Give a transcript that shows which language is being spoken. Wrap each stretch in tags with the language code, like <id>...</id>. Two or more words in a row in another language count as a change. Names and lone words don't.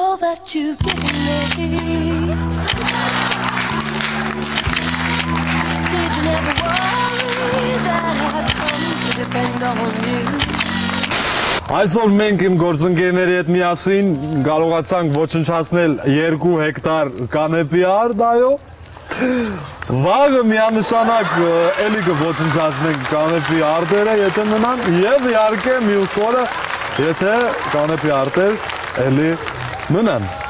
<en>that you've given me. Did you never worry that I've come to depend on you?</en> <hy>Այսօր մենք իմ գործընկերների հետ միասին կարողացանք ոչնչացնել 2 հեկտար կանեպի արդ, այո։ Վաղը միանշանակ էլի կոչնչացնենք կանեպի արտերը, եթե մնան, եւ իհարկե մյուս օրը, եթե կանեպի արտեր էլի մնան։</hy>